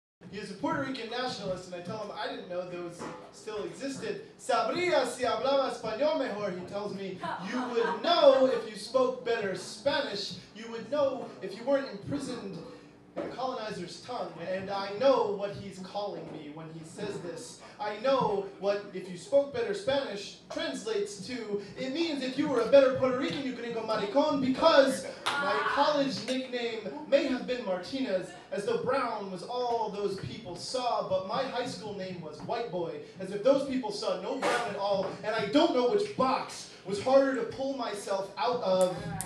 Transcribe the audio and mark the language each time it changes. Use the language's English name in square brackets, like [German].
[English] He's a Puerto Rican nationalist, and I tell him I didn't know those still existed. [Spanish] Sabrias si hablaba español mejor, [English] he tells me. You would know if you spoke better Spanish. You would know if you weren't imprisoned in a colonizer's tongue. And I know what he's calling me when he says this. I know what, if you spoke better Spanish, translates to, it means if you were a better Puerto Rican, you [Spanish] gringo maricon, [English] because my college nickname may have been Martinez, as though brown was all those people saw, but my high school name was White Boy, as if those people saw no brown at all, and I don't know which box was harder to pull myself out of.